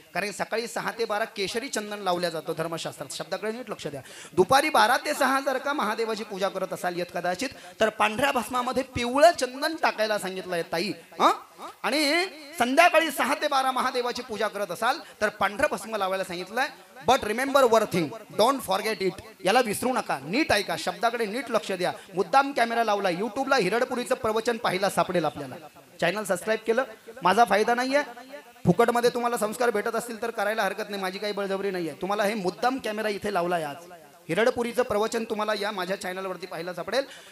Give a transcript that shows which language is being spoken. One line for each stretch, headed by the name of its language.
Marathi: कारण सकाळी 6 ते 12 केशरी चंदन लावल्या जातो धर्मशास्त्रात. शब्दाकडे नीट लक्ष द्या. दुपारी 12 ते 6 जर का महादेवाची पूजा करत असाल येत कदाचित, तर पांढऱ्या भस्मामध्ये पिवळं चंदन टाकायला सांगितलंय ताई. आणि संध्याकाळी 6 ते 12 महादेवाची पूजा करत असाल तर पांढरं भस्म लावायला सांगितलंय.
English: But remember one thing, don't forget it.
Marathi: याला विसरू नका. नीट ऐका, शब्दाकडे नीट लक्ष द्या. मुद्दाम कॅमेरा लावला. युट्यूबला हिरडपुरीचं प्रवचन पाहायला सापडेल आपल्याला. चॅनल सबस्क्राईब केलं, माझा फायदा नाहीये. फुकटमध्ये तुम्हाला संस्कार भेटत असतील तर करायला हरकत नाही, माझी काही बळजबरी नाहीये. तुम्हाला हे मुद्दाम कॅमेरा इथे लावलाय आज. हिरडपुरीचं प्रवचन तुम्हाला या माझ्या चॅनलवरती पाहायला सापडेल.